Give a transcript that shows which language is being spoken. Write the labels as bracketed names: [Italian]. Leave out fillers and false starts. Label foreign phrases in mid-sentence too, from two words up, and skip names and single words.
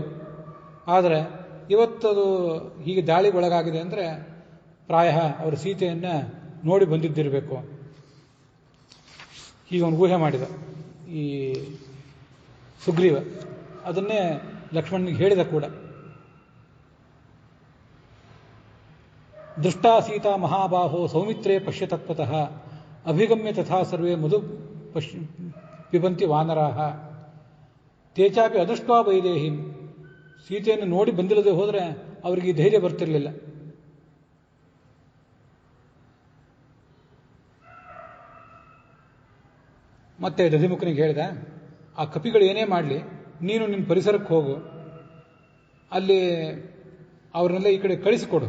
[Kannada] ಆದರೆ ಇವತ್ತದು ಹೀಗೆ ದಾಳಿಗೊಳಗಾಗಿದೆ ಅಂದರೆ ಪ್ರಾಯ ಅವರು ಸೀತೆಯನ್ನು ನೋಡಿ ಬಂದಿದ್ದಿರಬೇಕು. ಹೀಗೆ ಅವನು ಊಹೆ ಮಾಡಿದ ಈ ಸುಗ್ರೀವ. ಅದನ್ನೇ ಲಕ್ಷ್ಮಣನಿಗೆ ಹೇಳಿದ ಕೂಡ. [Sanskrit] ದೃಷ್ಟಾ ಸೀತಾ ಮಹಾಬಾಹೋ ಸೌಮಿತ್ರೇ ಪಶ್ಯ ತತ್ವತಃ ಅಭಿಗಮ್ಯ ತಥಾ ಸರ್ವೇ ಮಧು ಪಿಬಂತಿ ವಾನರಾಹ ತೇಚಾಪಿ ಅದೃಷ್ಟಾ ವೈದೇಹಿಂ. [Kannada] ಸೀತೆಯನ್ನು ನೋಡಿ ಬಂದಿಲ್ಲದೆ ಹೋದರೆ ಅವರಿಗೆ ಧೈರ್ಯ ಬರ್ತಿರಲಿಲ್ಲ. ಮತ್ತೆ ದಧಿಮುಖನಿಗೆ ಹೇಳಿದ, ಆ ಕಪಿಗಳು ಏನೇ ಮಾಡಲಿ, ನೀನು ನಿನ್ನ ಪರಿಸರಕ್ಕೆ ಹೋಗು, ಅಲ್ಲಿ ಅವ್ರನ್ನೆಲ್ಲ ಈ ಕಡೆ ಕಳಿಸಿಕೊಡು.